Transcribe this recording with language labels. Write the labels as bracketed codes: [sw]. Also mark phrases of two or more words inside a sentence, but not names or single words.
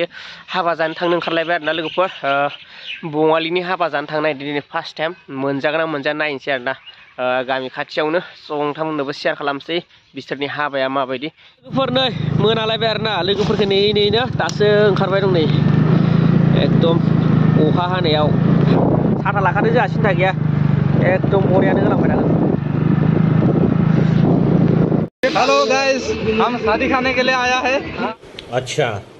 [brx] हाबा जानो थांनो ओंखारलायबाय आरोना लोगोफोर बङालिनि हाबा जानो थांनाय दिनै [en] first time [brx] मोनजागोन ना मोनजा नायनोसै आरोना गामि खाथियावनो नोंथांमोननोबो शेयार खालामसै बिसोरनि हाबाया माबायदि लोगोफोर नै मोनालायबाय आरोना लोगोफोरखौ नेयैनो दासो ओंखारबाय दं नै एकदम अखा हानायाव साथा लाखादों जोंहा सिन्था गैया एकदम बरियानो होलांबाय थागोन [en] hello guys [hi] हम शादी खाने के लिए आया है अच्छा